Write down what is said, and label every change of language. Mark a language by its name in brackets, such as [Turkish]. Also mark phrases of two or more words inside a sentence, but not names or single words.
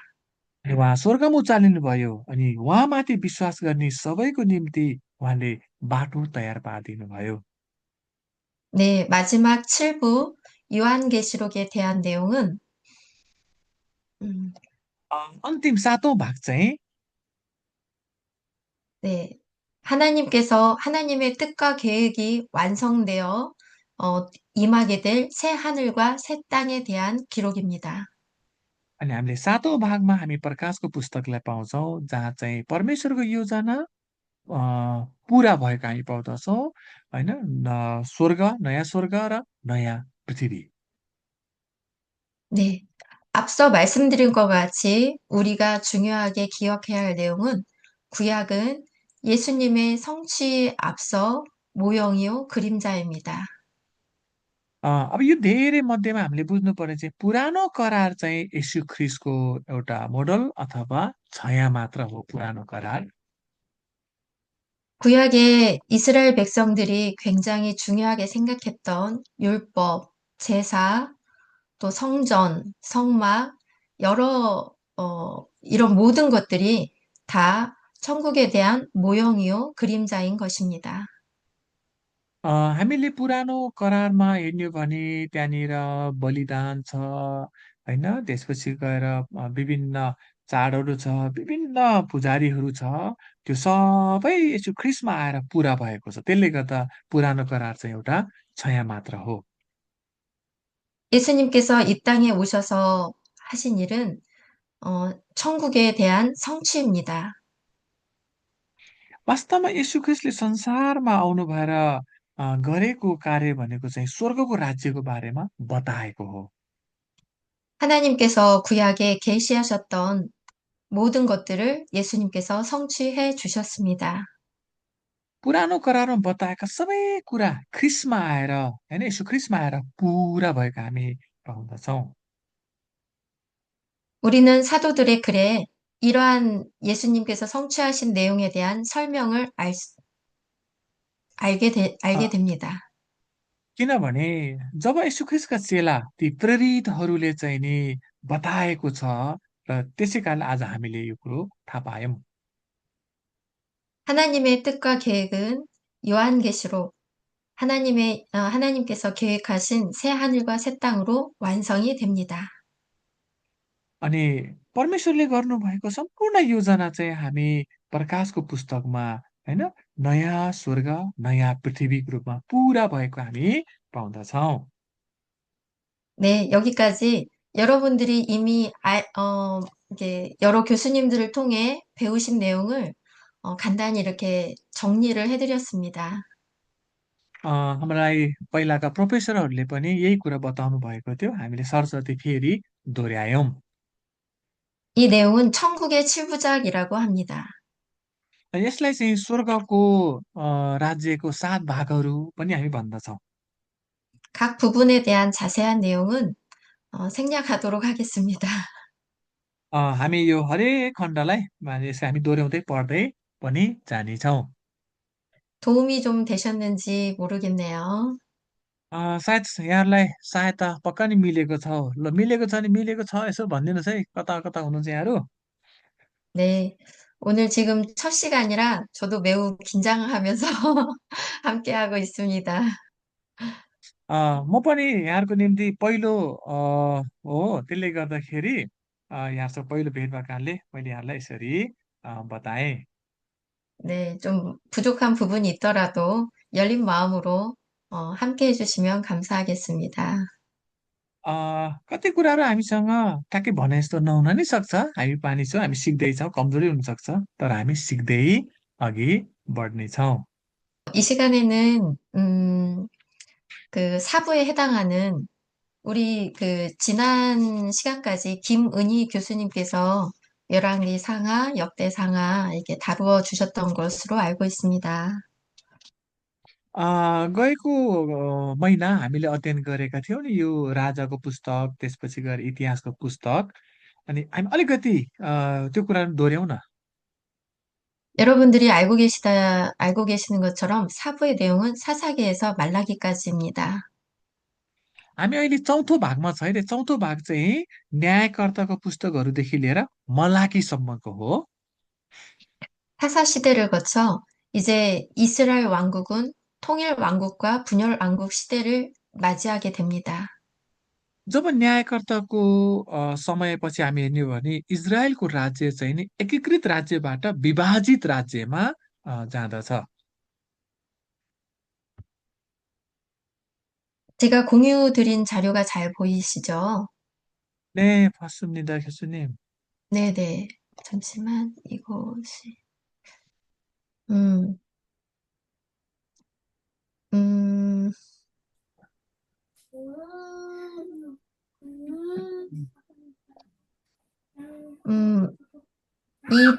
[Nepali] अनि उहाँ स्वर्गमा उचालिनुभयो अनि उहाँमाथि विश्वास गर्ने सबैको निम्ति उहाँले बाटो तयार पारिदिनुभयो। [Korean] 네, 마지막 7부 요한계시록에 대한 내용은 음, [Nepali] अन्तिम 7औं भाग चाहिँ [Korean] 네, 하나님의 뜻과 계획이 완성되어 어, 임하게 될 새 하늘과 새 땅에 대한 기록입니다. [Nepali] अनि हामीले 7औं भागमा हामी प्रकाशको पुस्तकलाई पाउँछौँ जहाँ चाहिँ परमेश्वरको योजना अ, पुरा भएको हामी पाउँदछौँ होइन नयाँ स्वर्ग र नयाँ पृथ्वी। [Korean] 네, 앞서 말씀드린 것 같이 우리가 중요하게 기억해야 할 내용은 구약은 예수님의 성취에 앞서 모형이요 그림자입니다. [Nepali] अब यो धेरै मध्येमा हामीले बुझ्नुपर्ने चाहिँ पुरानो करार चाहिँ यीशु ख्रिस्टको एउटा मोडल अथवा छाया मात्र हो पुरानो करार। [Korean] 구약의 이스라엘 백성들이 굉장히 중요하게 생각했던 율법, 제사, 또 성전, 성막, 이런 모든 것들이 다 천국에 대한 모형이요 그림자인 것입니다. [Nepali] हामीले पुरानो करारमा हेर्ने हो भने त्यहाँनिर बलिदान छ होइन त्यसपछि गएर विभिन्न चाडहरू छ विभिन्न पुजारीहरू छ त्यो सबै यसो ख्रिस्टमा आएर पुरा भएको छ त्यसले गर्दा पुरानो करार चाहिँ एउटा छाया मात्र हो। [Korean] 예수님께서 이 땅에 오셔서 하신 일은 천국에 대한 성취입니다. [Nepali] वास्तवमा यीशु ख्रिस्टले संसारमा आउनु भएर गरेको कार्य भनेको चाहिँ स्वर्गको राज्यको बारेमा बताएको हो। [Korean] 하나님께서 구약에 계시하셨던 모든 것들을 예수님께서 성취해 주셨습니다. [Nepali] पुरानो करारमा बताएका सबै कुरा ख्रिस्टमा आएर होइन यसो ख्रिस्टमा आएर पुरा भएको हामी पाउँदछौँ। [Korean] 우리는 사도들의 글에 이러한 예수님께서 성취하신 내용에 대한 설명을 अ, 알게 됩니다. [Nepali] किनभने जब यसो ख्रिस्टका चेला ती प्रेरितहरूले चाहिँ नि बताएको छ र त्यसै कारण आज हामीले यो कुरो थाहा पायौँ। [Korean] 하나님의 뜻과 계획은 요한계시록 하나님께서 계획하신 새 하늘과 새 땅으로 완성이 됩니다. [Nepali] अनि परमेश्वरले गर्नुभएको सम्पूर्ण योजना चाहिँ हामी प्रकाशको पुस्तकमा होइन नयाँ स्वर्ग नयाँ पृथ्वीको रूपमा पुरा भएको हामी पाउँदछौँ। [Korean] 네, 여기까지 여러분들이 이미 이게 여러 교수님들을 통해 배우신 내용을 간단히 이렇게 정리를 해드렸습니다. [Nepali] हामीलाई पहिलाका प्रोफेसरहरूले पनि यही कुरा बताउनु भएको थियो हामीले सरस्वती फेरि दोहोऱ्यायौँ। [Korean] 이 내용은 천국의 칠부작이라고 합니다. [Nepali] यसलाई चाहिँ स्वर्गको राज्यको 7 भागहरू पनि हामी भन्दछौँ। [Korean] 각 부분에 대한 자세한 내용은 생략하도록 하겠습니다. [Nepali] हामी यो हरेक खण्डलाई यसलाई हामी दोहोऱ्याउँदै पढ्दै पनि जानेछौँ। [Korean] 도움이 좀 되셨는지 모르겠네요. [Nepali] सायद यहाँहरूलाई सहायता पक्का नि मिलेको छ। ल मिलेको छ नि मिलेको छ यसो भनिदिनुहोस् है कता कता हुनुहुन्छ यहाँहरू? [Korean] 네, 오늘 지금 첫 시간이라 저도 매우 긴장하면서 함께하고 있습니다. [Nepali] म पनि यहाँहरूको निम्ति पहिलो हो त्यसले गर्दाखेरि यहाँसँग पहिलो भेट भएको कारणले मैले यहाँलाई यसरी बताएँ। [Korean] 네, 좀 부족한 부분이 있더라도 열린 마음으로 함께 해주시면 감사하겠습니다. [Nepali] अ, कति कुराहरू हामीसँग ठ्याक्कै भने जस्तो नहुन नि सक्छ। हामी मानिस हौँ, हामी सिक्दैछौँ, कमजोरी हुनसक्छ। तर हामी सिक्दै अघि बढ्नेछौँ। [Korean] 이 시간에는 그 사부에 해당하는 우리 그 지난 시간까지 김은희 교수님께서 열왕기 상하, 역대 상하 이렇게 다루어 주셨던 것으로 알고 있습니다. [Nepali] अ, गएको महिना हामीले अध्ययन गरेका थियौँ नि यो राजाको पुस्तक, त्यसपछि गएर इतिहासको पुस्तक। अनि हामी अलिकति त्यो कुराहरू दोहोऱ्यौँ न। [Korean] 여러분들이 알고 계시는 것처럼 사부의 내용은 사사기에서 말라기까지입니다. [Nepali] हामी अहिले चौथो भागमा छ है। चौथो भाग चाहिँ न्यायकर्ताको पुस्तकहरूदेखि लिएर मलाकीसम्मको हो। [Korean] 사사 시대를 거쳐 이제 이스라엘 왕국은 통일 왕국과 분열 왕국 시대를 맞이하게 됩니다. [Nepali] जब न्यायकर्ताको समयपछि हामी हेर्ने हो भने इजरायलको राज्य चाहिँ नि एकीकृत राज्यबाट विभाजित राज्यमा जाँदछ। [Korean] 제가 공유 드린 자료가 잘 보이시죠? 네, 맞습니다, 교수님. 네네. 잠시만, 이것이, 음, 음, 음, 이